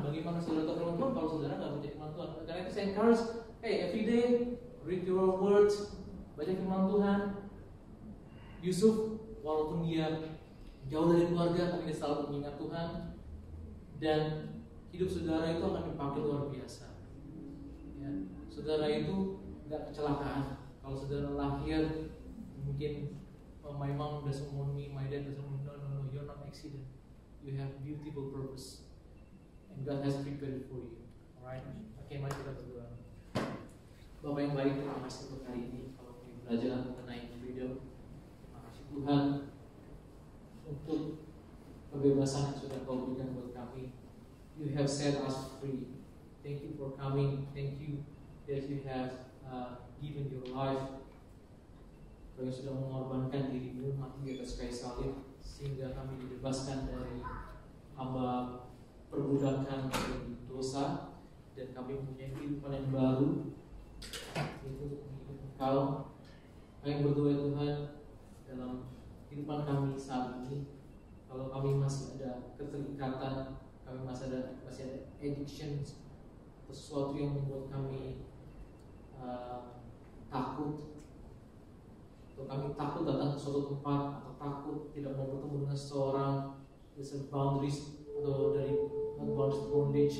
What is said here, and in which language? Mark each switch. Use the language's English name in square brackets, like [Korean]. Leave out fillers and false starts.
[Indonesian] Bagaimana saudara tahu firman Tuhan kalau saudara nggak baca firman Tuhan? Karena itu saya encourage, [English] every day read your words, [Indonesian] baca firman Tuhan. Yusuf walaupun dia jauh dari keluarga, tapi dia selalu mengingat Tuhan, dan hidup saudara itu akan dipakai luar biasa. Ya, saudara itu nggak kecelakaan. Kalau saudara lahir mungkin [English] my mom doesn't want me, my dad doesn't want me. No, you're not accident. You have beautiful purpose, and God has prepared it for you. [Indonesian] Alright, oke, mari kita berdoa. Bapak yang baik, terima kasih untuk hari ini. Kalau kami belajar mengenai freedom, terima kasih Tuhan untuk kebebasan yang sudah Kau berikan buat kami. [English] You have set us free. Thank you for coming. Thank you that you have given your life. [Indonesian] Kau yang sudah mengorbankan dirimu mati di atas kayu salib sehingga kami dibebaskan dari hamba diperbudakan dari dosa, dan kami mempunyai kehidupan yang baru, itu Engkau. Kami berdoa Tuhan, dalam kehidupan kami saat ini, kalau kami masih ada keterikatan, kami masih ada addiction, sesuatu yang membuat kami takut, atau kami takut datang ke suatu tempat, atau takut tidak mau bertemu dengan seseorang, [English] there's boundaries [Indonesian] atau dari bondage.